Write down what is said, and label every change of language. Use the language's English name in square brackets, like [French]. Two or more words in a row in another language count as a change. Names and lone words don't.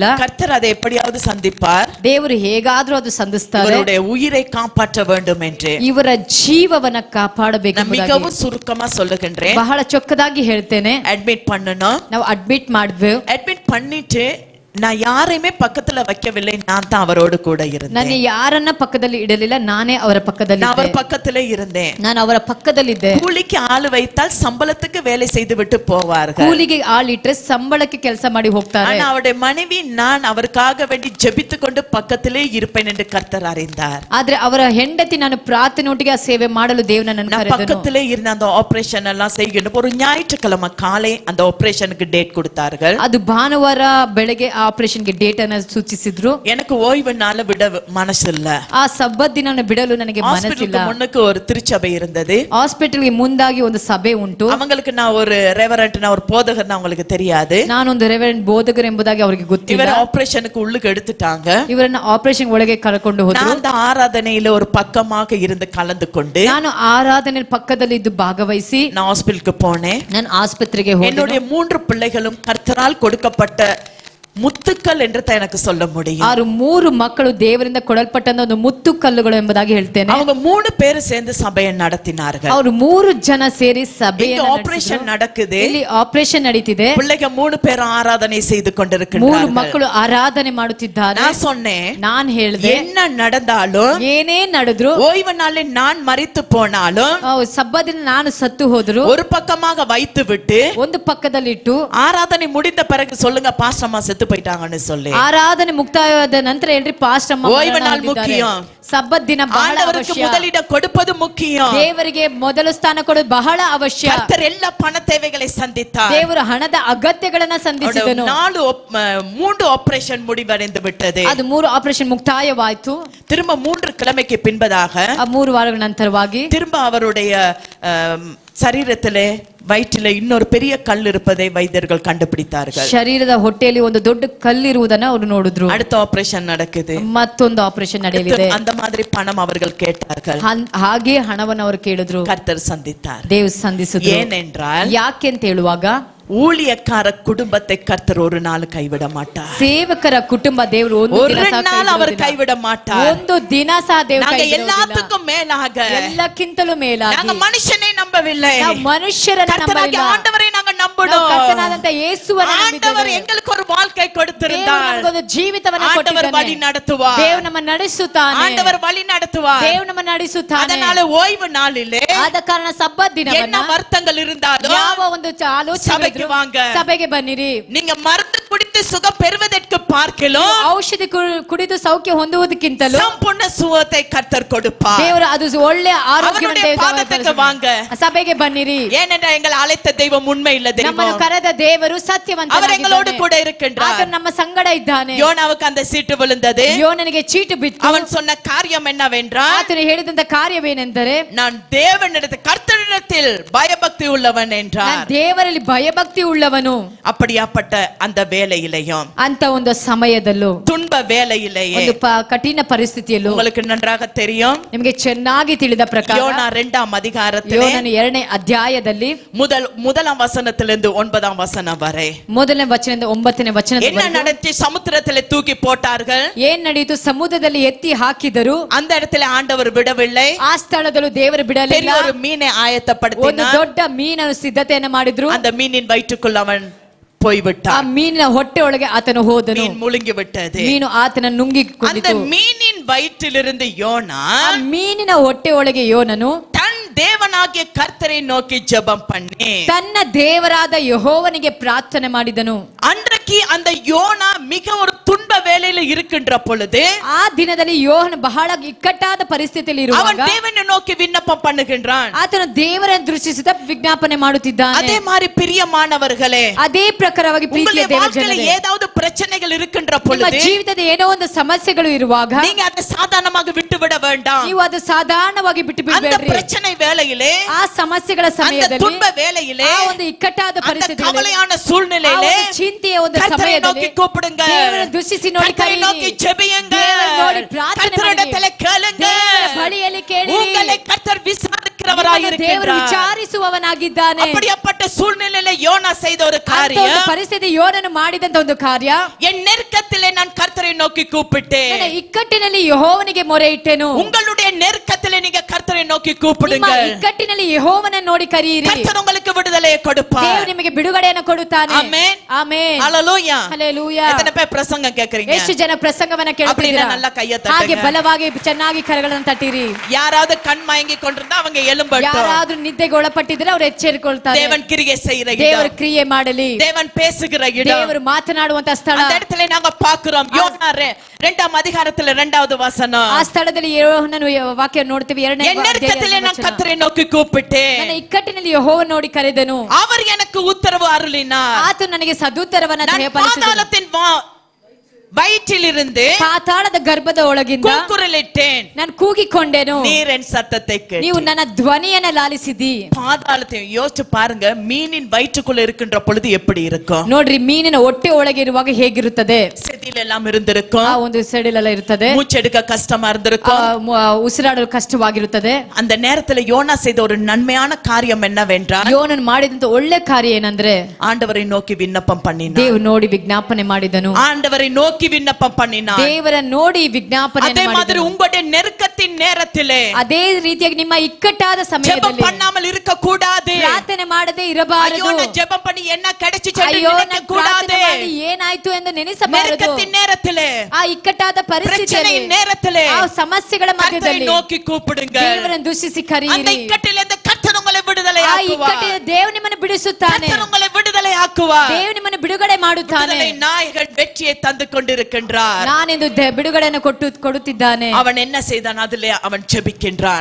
[Tamil] கர்த்தர் அதை எப்படியாவது சந்திப்பார், [Kannada] ದೇವರು ಹೇಗಾದ್ರೂ ಅದು ಸಂಧಿಸ್ತಾರೆ, [Tamil] இவருடைய உயிரை காப்பாற்ற வேண்டும் என்று. [Kannada] ಇವರ ಜೀವವನ್ನ ಕಾಪಾಡಬೇಕು. [Tamil] நான் மிகவும் சுருக்கமா சொல்லுகின்றேன். [Kannada] ಬಹಳ ಚೊಕ್ಕದಾಗಿ ಹೇಳ್ತೇನೆ. [Tamil] அட்மிட் பண்ணனும். [Kannada] ನಾವು ಅಡ್ಮಿಟ್ ಮಾಡಿದ್ವಿ. [Tamil] அட்மிட் பண்ணிட்டு நான் யாரையுமே பக்கத்துல வைக்கவில்லை, நான் தான் அவரோடு கூட இருந்தேன். [Kannada] ನಾನು ಯಾರನ್ನ ಪಕ್ಕದಲ್ಲಿ ಇಡಲಿಲ್ಲ, ನಾನೇ ಅವರ ಪಕ್ಕದಲ್ಲಿ [Tamil] நான் [Kannada] ಇದ್ದೆ. [Tamil] அவர் பக்கத்திலே இருந்தேன். [Kannada] ನಾನು ಅವರ ಪಕ್ಕದಲ್ಲಿದ್ದೆ. [Tamil] கூலிக்கு ஆளு வைத்தால் சம்பளத்துக்கு வேலை செய்து விட்டு போவார்கள். [Kannada] ಕೂಲಿಗೆ ಆಳಿಟ್ರೆ ಸಂಬಳಕ್ಕೆ ಕೆಲಸ ಮಾಡಿ ಹೋಗ್ತಾರೆ. [Tamil] ஆனா அவருடைய மனைவி நான் அவருக்காக வேண்டி ஜெபித்து கொண்டு பக்கத்திலே இருப்பேன் என்று கர்த்தர் அறிந்தார். [Kannada] ಆದ್ರೆ ಅವರ ಹೆಂಡತಿ ನಾನು ಪ್ರಾರ್ಥನೆಯೊಟ್ಟಿಗೆ ಆ ಸೇವೆ ಮಾಡಲು ದೇವರು ನನ್ನನ್ನು [Tamil] நான் [Kannada] ಕರೆದನು. [Tamil] பக்கத்திலே இருந்த அந்த ஆபரேஷன் எல்லாம் செய்கின்ற ஒரு ஞாயிற்றுக்கிழமை காலை அந்த ஆபரேஷனுக்கு டேட் கொடுத்தார்கள். [Kannada] ಅದು ಭಾನುವಾರ ಬೆಳಗ್ಗೆ ಆಪರೇಷನ್ಗೆ ಡೇಟ್ ಅನ್ನು ಸೂಚಿಸಿದ್ರು. [Tamil] எனக்கு ஓய்வு நாள விட மனசு இல்ல. [Kannada] ಆ ಸಬ್ಬತ್ ದಿನವನ್ನು ಬಿಡಲು ನನಗೆ ಮನಸ್ಸಿಲ್ಲ. [Tamil] முன்னுக்கு ஒரு திருச்சபை இருந்தது. [Kannada] ಹಾಸ್ಪಿಟಲ್ಗೆ ಮುಂದಾಗಿ ಒಂದು ಸಭೆ ಉಂಟು. [Tamil] அவங்களுக்கு நான் ஒரு ரெவரண்ட், நான் ஒரு போதகர், அவங்களுக்கு தெரியாது. [Kannada] ನಾನೊಂದು ರೆವರೆಂಟ್ ಬೋಧಕರು ಎಂಬುದಾಗಿ ಅವರಿಗೆ ಗೊತ್ತಿಲ್ಲ. [Tamil] இவர ஆபரேஷனுக்கு உள்ளுக்கு எடுத்துட்டாங்க. [Kannada] ಇವರನ್ನ ಆಪರೇಷನ್ ಒಳಗೆ ಕರೆಕೊಂಡು ಹೋದ್ರು. [Tamil] நான் அந்த ஆராதனையில ஒரு பக்கமாக இருந்து கலந்து கொண்டு [Kannada] ನಾನು ಆರಾಧನೆ ಪಕ್ಕದಲ್ಲಿ ಇದ್ದು ಭಾಗವಹಿಸಿ [Tamil] நான் ஹாஸ்பிடலுக்கு போனேன். [Kannada] ನಾನು ಆಸ್ಪತ್ರೆಗೆ ಹೋದೆ. [Tamil] என்னுடைய 3 பிள்ளைகளும் கர்த்தரால் கொடுக்கப்பட்ட முத்துக்கல் என்று எனக்கு சொல்ல முடியும். [Kannada] ಆರು 3 ಮಕ್ಕಳು ದೇವರಿಂದ ಕೊಡಲ್ಪಟ್ಟಂತ ಒಂದು ಮುತ್ತು ಕಲ್ಲುಗಳು ಎಂಬುದಾಗಿ ಹೇಳ್ತೇನೆ. [Tamil] அவங்க 3 பேர் சேர்ந்து சபையை நடத்தினார்கள். [Kannada] ಅವರು 3 ಜನ ಸೇರಿ ಸಭೆಯನ್ನು [Tamil] ஆபரேஷன் நடக்குது. [Kannada] ಇಲ್ಲಿ ಆಪರೇಷನ್ ನಡೀತಿದೆ. [Tamil] பிள்ளைங்க 3 பேரும் ஆராதனை செய்து கொண்டிருக்கிறார்கள். [Kannada] 3 ಮಕ್ಕಳು ಆರಾಧನೆ ಮಾಡುತ್ತಿದ್ದಾರೆ. [Tamil] நான் சொன்னேன், [Kannada] ನಾನು ಹೇಳಿದೆ, [Tamil] என்ன நடந்தாலும், [Kannada] ಏನೇ ನಡೆದ್ರು, [Tamil] ஓய்வு நாளில் நான் மரித்து போனாலும், [Kannada] ಸಬ್ಬದಿನ ನಾನು ಸತ್ತು ಹೋದ್ರು, [Tamil] ஒரு பக்கமாக வைத்து விட்டு [Kannada] ಒಂದು ಪಕ್ಕದಲ್ಲಿಟ್ಟು [Tamil] ஆராதனை முடிந்த பிறகு சொல்லுங்க பாஸ்டர் அம்மா செத்து போயிட்டாங்கன்னு சொல்லி. [Kannada] ಆರಾಧನೆ ಮುಕ್ತಾಯವಾದ ನಂತರ ಹೇಳ್ರಿ ಪಾಸ್ಟರ್ ಅಮ್ಮ [Tamil] ஓய்வு நாள் முக்கியம். [Kannada] ಸಬ್ಬತ್ ದಿನ ಬಹಳ [Tamil] ஆண்டவருக்கு [Kannada] ಅವಶ್ಯ. [Tamil] முதலிட கொடுப்பது முக்கியம். [Kannada] ದೇವರಿಗೆ ಮೊದಲು ಸ್ಥಾನ ಕೊಡೋದು ಬಹಳ ಅವಶ್ಯ. [Tamil] கர்த்தர் எல்லா பண தேவைகளை சந்தித்தார். [Kannada] ದೇವರು ಹಣದ ಅಗತ್ಯಗಳನ್ನ ಸಂಧಿಸಿದನು. [Tamil] 3 ஆபரேஷன் முடிவடைந்து விட்டது. [Kannada] ಅದು 3 ಆಪರೇಷನ್ ಮುಕ್ತಾಯವಾಯಿತು. [Tamil] திரும்ப 3 கிழமைக்கு பின்பதாக [Kannada] ಆ 3 ವಾರಗಳ ನಂತರವಾಗಿ [Tamil] திரும்ப அவருடைய சரீரத்திலே வயிற்றிலே இன்னொரு பெரிய கல் இருப்பதை வைத்தியர்கள் கண்டுபிடித்தார்கள். [Kannada] ಶರೀರದ ಹೊಟ್ಟೆಯಲ್ಲಿ ಒಂದು ದೊಡ್ಡ ಕಲ್ಲಿರುವುದನ್ನ ಅವರು ನೋಡಿದ್ರು. [Tamil] அடுத்த ஆபரேஷன் நடக்குது. [Kannada] ಮತ್ತೊಂದು ಆಪರೇಷನ್ ನಡೆಯಲಿದೆ. [Tamil] அந்த மாதிரி பணம் அவர்கள் கேட்டார்கள். [Kannada] ಹಾಗೆ ಹಣವನ್ನು ಅವರು ಕೇಳಿದ್ರು. [Tamil] கர்த்தர் சந்தித்தார். [Kannada] ದೇವರು ಸಂಧಿಸಿದ್ರು. [Tamil] ஏனென்றால் [Kannada] ಯಾಕೆ ಅಂತ ಹೇಳುವಾಗ [Tamil] ஊழியக்கார குடும்பத்தை கர்த்தர் ஒரு நாள் கைவிட மாட்டார். [Kannada] ಸೇವಕರ ಕುಟುಂಬ ದೇವರು [Tamil] ஒரு நாள் அவர் கைவிட மாட்டார். [Kannada] ಒಂದು ದಿನ ಸಹ ದೇವರು [Tamil] நாங்க [Kannada] ಕೈ ಬಿಡುವುದಿಲ್ಲ. [Tamil] எல்லாத்துக்கும் மேலாக [Kannada] ಎಲ್ಲಕ್ಕಿಂತಲೂ ಮೇಲಾಗಿ [Tamil] நாங்க ಮನುಷ್ಯனை நம்பவில்லை. [Kannada] ನಾವು ಮನುಷ್ಯರನ್ನ [Tamil] கர்த்தராகிய [Kannada] ನಂಬಲಿಲ್ಲ. [Tamil] ஆண்டவரை நாங்க [Kannada] ನಾವು [Tamil] நம்பணும். [Kannada] ಕರ್ತನಾದಂತ ಯೇಸುವನ್ನ [Tamil] ஆண்டவர் [Kannada] ನಂಬಿದ್ದೇವೆ. [Tamil] எங்களுக்கு ஒரு வாழ்க்கை [Kannada] ದೇವರು [Tamil] கொடுத்திருந்தார். [Kannada] ನಮಗೊಂದು ಜೀವಿತವನ್ನ [Tamil] ஆண்டவர் வழி [Kannada] ಕೊಟ್ಟಿದ್ದಾನೆ. [Tamil] நடத்துவார். [Kannada] ದೇವರು ನಮ್ಮ ನಡೆಸುತ್ತಾನೆ. [Tamil] ஆண்டவர் வழி நடத்துவார். [Kannada] ದೇವರು ನಮ್ಮ ನಡೆಸುತ್ತಾನೆ. [Tamil] அதனால ஓய்வு நாளிலே [Kannada] ಆದ ಕಾರಣ ಸಬ್ಬತ್ [Tamil] என்ன [Kannada] ದಿನವನ್ನ [Tamil] வருத்தங்கள் இருந்தாலும் [Kannada] ಯಾವ ಒಂದು ಆಲೋಚನೆ ಸಭೆಗೆ ಇದ್ರೂ [Tamil] வாங்க. [Kannada] ಸಭೆಗೆ ಬನ್ನಿರಿ. [Tamil] நீங்க மருந்து குடித்து சுகம் பெறுவதற்கு பார்க்கலாம் [Kannada] ಔಷಧಿ ಕುಡಿದು ಸೌಖ್ಯ ಹೊಂದುವುದಕ್ಕಿಂತಲೂ [Tamil] சம்பூர்ண சுகத்தை கர்த்தர் கொடுப்பார். [Kannada] ದೇವರು ಅದು ಒಳ್ಳೆ ಆರೋಗ್ಯವನ್ನು [Tamil] அவருடைய பாதத்துக்கு வாங்க. [Kannada] ಸಭೆಗೆ ಬನ್ನಿರಿ. [Tamil] ஏனென்றால் எங்கள் அழைத்த தெய்வம் உண்மை இல்ல தெரியுமா? [Kannada] ನಮ್ಮನ್ನು ಕರೆದ ದೇವರು ಸತ್ಯವಂತನಾಗಿದ್ದಾನೆ. [Tamil] அவர் எங்களோடு கூட இருக்கின்றார். [Kannada] ಆತನು ನಮ್ಮ ಸಂಗಡ ಇದ್ದಾನೆ. [Tamil] யோனாவுக்கு அந்த சீட்டு விழுந்தது. [Kannada] ಯೋನನಿಗೆ ಚೀಟು ಬಿತ್ತು. [Tamil] அவன் சொன்ன காரியம் என்னவென்றால், [Kannada] ಆತನು ಹೇಳಿದಂತ ಕಾರ್ಯವೇನೆಂದರೆ, [Tamil] நான் தேவனிடத்தில் கர்த்தரிடத்தில் பயபக்தி உள்ளவன் [Kannada] ನಾನು [Tamil] என்றார். [Kannada] ದೇವರಲ್ಲಿ ಭಯಭಕ್ತಿ ಉಳ್ಳವನು. [Tamil] அப்படியாப்பட்ட அந்த வேலையிலேயும் [Kannada] ಅಂತ ಒಂದು ಸಮಯದಲ್ಲೂ [Tamil] துன்ப வேலையிலேயே [Kannada] ಒಂದು ಕಠಿಣ ಪರಿಸ್ಥಿತಿಯಲ್ಲೂ [Tamil] உங்களுக்கு நன்றாக தெரியும். [Kannada] ನಿಮಗೆ ಚೆನ್ನಾಗಿ ತಿಳಿದ ಪ್ರಕಾರ [Tamil] யோனா 2ஆம் அதிகாரத்திலே [Kannada] ಯೋನನ 2ನೇ ಅಧ್ಯಾಯದಲ್ಲಿ [Tamil] முதலாம் வசனத்திலிருந்து 9ஆம் வசனம் வரை [Kannada] ಮೊದಲನೇ ವಚನದಿಂದ 9ನೇ [Tamil] என்ன [Kannada] ವಚನದವರೆಗೂ [Tamil] நடந்துச்சு? சமுத்திரத்திலே தூக்கி போட்டார்கள். [Kannada] ಏನ್ ನಡೆಯಿತು? ಸಮುದ್ರದಲ್ಲಿ ಎತ್ತಿ ಹಾಕಿದರು. [Tamil] அந்த இடத்துல ஆண்டவர் விடவில்லை. [Kannada] ಆ ಸ್ಥಳದಲ್ಲೂ ದೇವರು [Tamil] பெரிய [Kannada] ಬಿಡಲಿಲ್ಲ. [Tamil] ஒரு மீனை [Kannada] ಒಂದು [Tamil] ஆயத்தப்படுத்தினார். [Kannada] ದೊಡ್ಡ ಮೀನನ್ನು ಸಿದ್ಧತೆಯನ್ನು ಮಾಡಿದ್ರು. [Tamil] அந்த மீனின் வயிற்றுக்குள் அவன் போய்விட்டார். [Kannada] ಆ ಮೀನಿನ ಹೊಟ್ಟೆ ಒಳಗೆ ಆತನು ಹೋದನು. [Tamil] மீன் முழுங்கி விட்டது. [Kannada] ಮೀನು ಆತನ ನುಂಗಿಕೊಂಡಿತು. [Tamil] அந்த மீனின் வயிற்றிலிருந்து யோனா [Kannada] ಆ ಮೀನಿನ ಹೊಟ್ಟೆ ಒಳಗೆ ಯೋನನು [Tamil] தன் தேவனாகிய கர்த்தரை நோக்கி ஜெபம் பண்ணி [Kannada] ತನ್ನ ದೇವರಾದ ಯೆಹೋವನಿಗೆ ಪ್ರಾರ್ಥನೆ ಮಾಡಿದನು. [Tamil] அன்றைக்கு அந்த யோனா மிக ஒரு துன்ப வேளையில இருக்கின்ற பொழுது [Kannada] ಆ ದಿನದಲ್ಲಿ ಯೋಹನ ಬಹಳ ಇಕ್ಕಟ್ಟಾದ ಪರಿಸ್ಥಿತಿಯಲ್ಲಿ [Tamil] அவன் [Kannada] ಇರುವಾಗ [Tamil] தேவனை நோக்கி விண்ணப்பம் பண்ணுகின்றான். [Kannada] ಆತನು ದೇವರನ್ನು ದೃಷ್ಟಿಸುತ್ತಾ ವಿಜ್ಞಾಪನೆ ಮಾಡುತ್ತಿದ್ದಾನೆ. [Tamil] அதே மாதிரி பிரியமானவர்களே, [Kannada] ಅದೇ ಪ್ರಕಾರವಾಗಿ ಪ್ರೀತಿಯ [Tamil] உங்களுடைய வாழ்க்கையில [Kannada] ದೇವಜನರೇ, [Tamil] ஏதாவது பிரச்சனைகள் இருக்கின்ற [Kannada] ನಿಮ್ಮ [Tamil] பொழுது [Kannada] ಜೀವಿತದ ಏನೋ ಒಂದು ಸಮಸ್ಯೆಗಳು ಇರುವಾಗ [Tamil] நீங்க அதை சாதாரணமாக விட்டுவிட வேண்டாம். [Kannada] ನೀವು ಅದು ಸಾಧಾರಣವಾಗಿ ಬಿಟ್ಟು [Tamil] அந்த [Kannada] ಬಿಡಬೇಡ್ರಿ. [Tamil] பிரச்சனை வேளையிலே, [Kannada] ಆ ಸಮಸ್ಯೆಗಳ [Tamil] அந்த [Kannada] ಸಮಯದಲ್ಲಿ, [Tamil] துன்ப வேளையிலே, [Kannada] ಆ ಒಂದು ಇಕ್ಕಟ್ಟಾದ [Tamil] அந்த [Kannada] ಪರಿಸ್ಥಿತಿಯಲ್ಲಿ, [Tamil] கவலையான [Kannada] ಆ [Tamil] சூழ்நிலையிலே [Kannada] ಒಂದು ಚಿಂತೆಯ ಒಂದು [Tamil] கர்த்தரை [Kannada] ಸಮಯದಲ್ಲಿ [Tamil] நோக்கி கூப்பிடுங்க. [Kannada] ದೇವರನ್ನು ದೃಷ್ಟಿಸಿ ನೋಡಿ [Tamil] கர்த்தரை [Kannada] ಕರೀರಿ. [Tamil] நோக்கி ஜெபியுங்க. [Kannada] ದೇವರನ್ನು ನೋಡಿ ಪ್ರಾರ್ಥನೆ [Tamil] கர்த்தரிடத்தில் [Kannada] ಮಾಡಿ. [Tamil] கேளுங்க. [Kannada] ದೇವರ ಬಳಿಯಲ್ಲಿ ಕೇಳಿರಿ. [Tamil] உங்களை கர்த்தர் [Kannada] ನಿಮ್ಮನ್ನು ದೇವರು [Tamil] விசாரிக்கிறவராயிருக்கிறார். [Kannada] ವಿಚಾರಿಸುವವನಾಗಿದ್ದಾನೆ. [Tamil] அப்படிப்பட்ட சூழ்நிலையில யோனா செய்த ஒரு [Kannada] ಅಂತ ಒಂದು [Tamil] காரியம், [Kannada] ಪರಿಸ್ಥಿತಿ ಯೋನನು ಮಾಡಿದಂತ ಒಂದು ಕಾರ್ಯ, [Tamil] என் நெருக்கத்திலே நான் கர்த்தரை நோக்கி கூப்பிட்டேன். [Kannada] ನನ್ನ ಇಕ್ಕಟ್ಟಿನಲ್ಲಿ ಯೆಹೋವನಿಗೆ ಮೊರೆ ಇಟ್ಟೆನು. [Tamil] உங்களுடைய நெருக்கத்திலே நீங்க கர்த்தரை நோக்கி [Kannada] ನಿಮ್ಮ [Tamil] கூப்பிடுங்க. [Kannada] ಇಕ್ಕಟ್ಟಿನಲ್ಲಿ ಯೆಹೋವನನ್ನು ನೋಡಿ ಕರೆಯಿರಿ. [Tamil] கர்த்தர் உங்களுக்கு விடுதலையை கொடுப்பார். [Kannada] ದೇವರು ನಿಮಗೆ ಬಿಡುಗಡೆಯನ್ನು ಕೊಡುತ್ತಾನೆ. [Tamil] ஆமென். [Kannada] ಆಮೆನ್. [Tamil] ஹalleluya. [Kannada] ಹಲ್ಲೆಲೂಯಾ. [Tamil] எத்தனை பேர் பிரசங்கம் கேக்குறீங்க? [Kannada] ಎಷ್ಟು ಜನ ಪ್ರಸಂಗವನ್ನ [Tamil] அப்படின்னா [Kannada] ಕೇಳುತ್ತಿದ್ದೀರಾ? [Tamil] நல்லா கையை [Kannada] ಹಾಗೆ [Tamil] தட்டுங்க. [Kannada] ಬಲವಾಗಿ ಚೆನ್ನಾಗಿ ಕರಗಳನ್ನು ತಟ್ಟಿರಿ. [Tamil] யாராவது கண் மயங்கி கொண்டிருந்தா அவங்க எழும்பட்டும். [Kannada] ಯಾರಾದ್ರೂ ನಿದ್ದೆಗೆ ಒಳಪಟ್ಟಿದ್ರೆ ಅವರು ಎಚ್ಚರಿಕೊಳ್ತಾರೆ. [Tamil] தேவன் கிரியை செய்கிற [Kannada] ದೇವರು [Tamil] இடம், [Kannada] ಕ್ರಿಯೆ ಮಾಡಲಿ. [Tamil] தேவன் பேசுகிற இடம், [Kannada] ದೇವರು ಮಾತನಾಡುವಂತ ಸ್ಥಳ. [Tamil] அந்த இடத்துல நாங்க பாக்குறோம். யோனா 2ஆம் அதிகாரத்துல 2வது வசனம், [Kannada] ಆ ಸ್ಥಳದಲ್ಲಿ ಯೋಹನನು ವಾಕ್ಯ ನೋಡ್ತೀವಿ. [Tamil] என் நெருக்கத்திலே நான் கர்த்தரை நோக்கி கூப்பிட்டேன், [Kannada] ನನ್ನ ಇಕ್ಕಟ್ಟಿನಲ್ಲಿ ಯೆಹೋವನ ನೋಡಿ ಕರೆದನು. [Tamil] அவர் எனக்கு உத்தரவு அருளினார். [Kannada] ಆತನು ನನಗೆ ಸದುತ್ತರವನ್ನ [Tamil] நான் [Kannada] ದಯಪಾಲಿಸಿದನು. [Tamil] பாதாளத்தின் வயிற்றிலிருந்து [Kannada] ಪಾತಾಳದ ಗರ್ಭದ ಒಳಗಿಂದ [Tamil] கூக்குரலிட்டேன், [Kannada] ನಾನು ಕೂಗಿಕೊಂಡೆನು. [Tamil] நீர் என் சத்தத்தை [Kannada] ನೀವು [Tamil] கேட்டீர். [Kannada] ನನ್ನ ಧ್ವನಿಯನ್ನ ಲಾಲಿಸಿದಿ. [Tamil] பாதாளத்தை யோசிச்சு பாருங்க, மீனின் வயிற்றுக்குள்ள இருக்கின்ற பொழுது எப்படி இருக்கும்? [Kannada] ನೋಡ್ರಿ, ಮೀನಿನ ಹೊಟ್ಟೆ ಒಳಗೆ ಇರುವಾಗ ಹೇಗಿರುತ್ತದೆ? [Tamil] செதில் எல்லாம் இருந்திருக்கும், [Kannada] ಆ ಒಂದು ಸೆಡಿಲೆಲ್ಲ ಇರುತ್ತದೆ, [Tamil] மூச்செடுக்க கஷ்டமா இருந்திருக்கும். [Kannada] ಉಸಿರಾಡಲು ಕಷ್ಟವಾಗಿರುತ್ತದೆ. [Tamil] அந்த நேரத்துல யோனா செய்த ஒரு நன்மையான காரியம் என்னவென்றால், [Kannada] ಯೋನನ್ ಮಾಡಿದಂತ ಒಳ್ಳೆ ಕಾರ್ಯ ಏನಂದ್ರೆ [Tamil] ஆண்டவரை நோக்கி விண்ணப்பம் பண்ணினார். [Kannada] ದೇವರು ನೋಡಿ ವಿಜ್ಞಾಪನೆ ಮಾಡಿದನು. [Tamil] ஆண்டவரை நோக்கி விண்ணப்பம் பண்ணினார். [Kannada] ದೇವರ ನೋಡಿ ವಿಜ್ಞಾಪನೆ [Tamil] அதே மாதிரி உங்களுடைய நெருக்கத்தின் நேரத்திலே [Kannada] ಅದೇ ರೀತಿಯಾಗಿ ನಿಮ್ಮ ಇಕ್ಕಟ್ಟಾದ [Tamil] ஜெபம் [Kannada] ಸಮಯದಲ್ಲಿ [Tamil] பண்ணாமல் இருக்க கூடாது. [Kannada] ಪ್ರಾರ್ಥನೆ ಮಾಡದೆ ಇರಬಾರದು. [Tamil] ஐயோ நான் ஜெபம் பண்ணி என்ன கிடைச்சிச்சு என்று [Kannada] ಅಯ್ಯೋ [Tamil] நினைக்க [Kannada] ನಾನು [Tamil] கூடாது. [Kannada] ಪ್ರಾರ್ಥನೆ ಮಾಡಿ ಏನಾಯ್ತು ಎಂದು ನೆನೆಸಬಾರದು. [Tamil] நெருக்கத்தின் நேரத்திலே, [Kannada] ಆ ಇಕ್ಕಟ್ಟಾದ ಪರಿಸ್ಥಿತಿಯಲ್ಲಿ, [Tamil] பிரச்சனையின் நேரத்திலே [Kannada] ಆ ಸಮಸ್ಯೆಗಳ [Tamil] கர்த்தரை [Kannada] ಮಧ್ಯದಲ್ಲಿ [Tamil] நோக்கி கூப்பிடுங்க. [Kannada] ದೇವರನ್ನು ದೂಷಿಸಿ [Tamil] அந்த [Kannada] ಕರೆಯಿರಿ. [Tamil] இக்கட்டிலிருந்து கர்த்தர் உங்களை விடுதலை [Kannada] ಆ [Tamil] ஆக்குவார். [Kannada] ಇಕ್ಕಟ್ಟಿನ ದೇವರು ನಿಮ್ಮನ್ನು ಬಿಡಿಸುತ್ತಾನೆ. [Tamil] கர்த்தர் உங்களை விடுதலை ஆக்குவார். [Kannada] ದೇವರು ನಿಮ್ಮನ್ನು ಬಿಡುಗಡೆ ಮಾಡುತ್ತಾನೆ. [Tamil] விடுதலை நாயகன் வெற்றியை தந்து கொண்டிருக்கின்றார். [Kannada] ನಾನೆಂದು ಬಿಡುಗಡೆಯನ್ನು ಕೊಡುತ್ತಿದ್ದಾನೆ. [Tamil] அவன் என்ன செய்தான்? அதிலே அவன் ஜெபிக்கின்றான்.